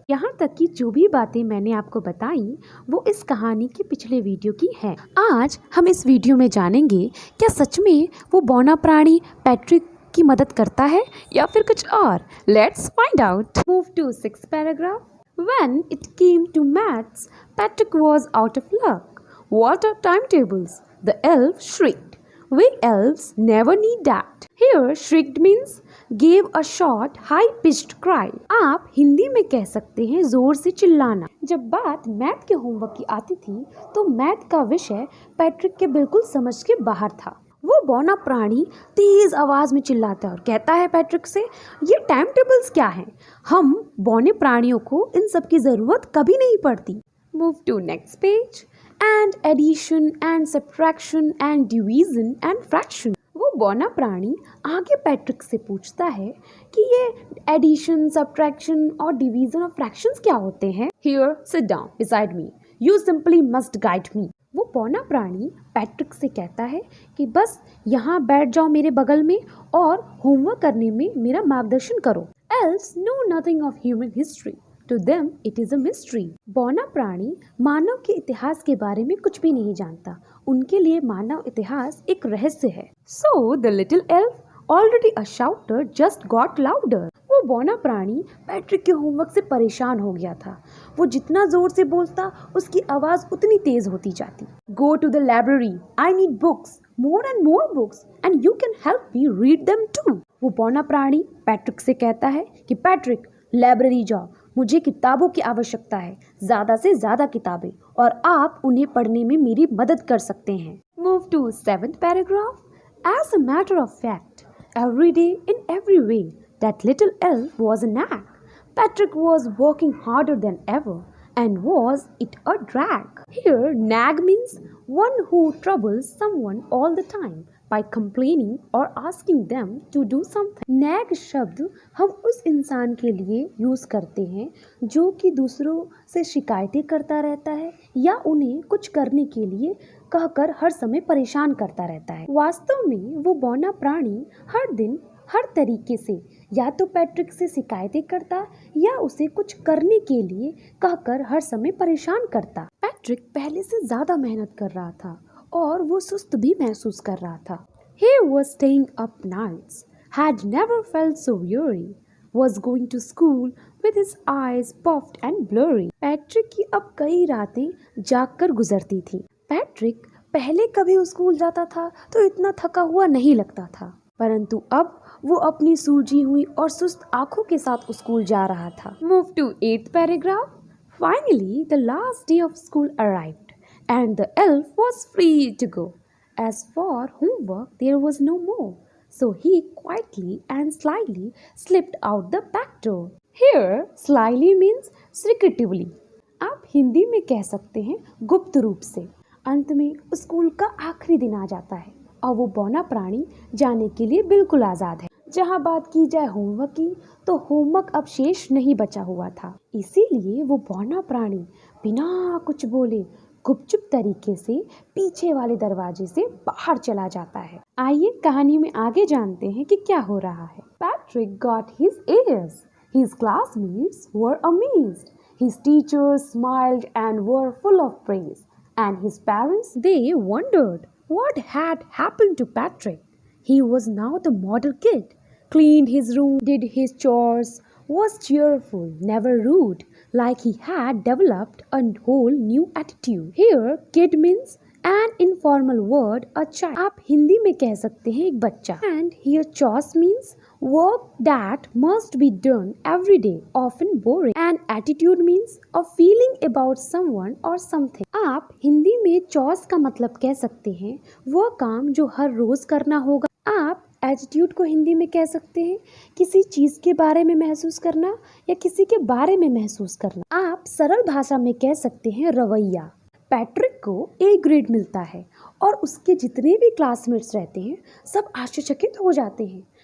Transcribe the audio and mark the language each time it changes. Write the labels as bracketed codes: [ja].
[hi] यहाँ तक कि जो भी बातें मैंने आपको बताई वो इस कहानी के पिछले वीडियो की है। आज हम इस वीडियो में जानेंगे क्या सच में वो बौना प्राणी पैट्रिक की मदद करता है या फिर कुछ और। [en] Let's find out. Move to 6th paragraph. When it came to maths, Patrick was out of luck. What are timetables? The elf shrieked. We elves never need that. Here shrieked means gave a short high-pitched cry. [hi] आप हिंदी में कह सकते हैं जोर से चिल्लाना। जब बात मैथ के होमवर्क की आती थी तो मैथ का विषय पैट्रिक के बिल्कुल समझ के बाहर था। वो बौना प्राणी तेज आवाज में चिल्लाता है और कहता है पैट्रिक से, ये टाइम टेबल्स क्या हैं? हम बौने प्राणियों को इन सब की जरूरत कभी नहीं पड़ती। [en] Move to next page. And addition and subtraction and division and fraction. [hi] वो बौना प्राणी आगे पैट्रिक से पूछता है कि ये एडिशन, सब्ट्रैक्शन और डिवीजन और फ्रैक्शंस क्या होते हैं। [en] Here sit down beside me, you simply must guide me. [hi] वो बौना प्राणी पैट्रिक से कहता है कि बस यहाँ बैठ जाओ मेरे बगल में और होमवर्क करने में मेरा मार्गदर्शन करो। [en] Elves know nothing of human history. To them it is a mystery. [hi] बौना प्राणी मानव के इतिहास के बारे में कुछ भी नहीं जानता। उनके लिए मानव इतिहास एक रहस्य है। [en] So the little elf, already a shouter, just got louder. [hi] वो बौना प्राणी पैट्रिक के होमवर्क से परेशान हो गया था। वो जितना जोर से बोलता उसकी आवाज उतनी तेज होती जाती। [en] Go to the library. I need books, more and more books, and you can help me read them too. [hi] वो बौना प्राणी पैट्रिक से कहता है कि पैट्रिक लाइब्रेरी जाओ, मुझे किताबों की आवश्यकता है, ज्यादा से ज्यादा किताबें, और आप उन्हें पढ़ने में मेरी मदद कर सकते हैं। [en] Move to 7th paragraph. As a matter of fact, every day in every way, that little elf was a nag. Patrick was working harder than ever, and was it a drag? Here, nag means one who troubles someone all the time by complaining or asking them to do something. [hi] nag शब्द हम उस इंसान के लिए use करते हैं जो कि दूसरों से शिकायतें करता रहता है या उन्हें कुछ करने के लिए कहकर हर समय परेशान करता रहता है। वास्तव में वो बौना प्राणी हर दिन हर तरीके से या तो पैट्रिक से शिकायतें करता या उसे कुछ करने के लिए कहकर हर समय परेशान करता। पैट्रिक पहले से ज्यादा मेहनत कर रहा था और वो सुस्त भी महसूस कर रहा था। [en] He was staying up nights, had never felt so weary, was going to school with his eyes puffed and blurry. [hi] Patrick की अब कई रातें जागकर गुजरती थी। पैट्रिक पहले कभी स्कूल जाता था तो इतना थका हुआ नहीं लगता था, परंतु अब वो अपनी सूजी हुई और सुस्त आंखों के साथ स्कूल जा रहा था। [en] Move to 8th paragraph. Finally, the last day of school arrived, and the elf was free to go. As for homework, there was no more. So he quietly and slyly slipped out the back door. Here, slyly means secretively. [hi] आप हिंदी में कह सकते हैं गुप्त रूप से। अंत में स्कूल का आखिरी दिन आ जाता है और वो बौना प्राणी जाने के लिए बिल्कुल आज़ाद है। जहाँ बात की जाए होमवर्क की, तो होमवर्क अब शेष नहीं बचा हुआ था, इसीलिए वो बौना प्राणी बिना कुछ बोले गुपचुप तरीके से पीछे वाले दरवाजे से बाहर चला जाता है। आइए कहानी में आगे जानते हैं कि क्या हो रहा है। [en] Patrick got his A's. His classmates were amazed. His teachers smiled and were full of praise. And his parents, they wondered what had happened to Patrick. He was now the model kid. Cleaned his room, did his chores, was cheerful, never rude, like he had developed a whole new attitude. Here, kid means an informal word, a child. [hi] आप हिंदी में कह सकते हैं एक बच्चा. [en] And here, chores means work that must be done every day, often boring. And attitude means a feeling about someone or something. [hi] आप हिंदी में chores का मतलब कह सकते हैं वो काम जो हर रोज करना होगा। आप एटीट्यूड को हिंदी में कह सकते हैं किसी चीज़ के बारे में महसूस करना या किसी के बारे में महसूस करना। आप सरल भाषा में कह सकते हैं रवैया। पैट्रिक को ए ग्रेड मिलता है और उसके जितने भी क्लासमेट्स रहते हैं सब आश्चर्यचकित हो जाते हैं।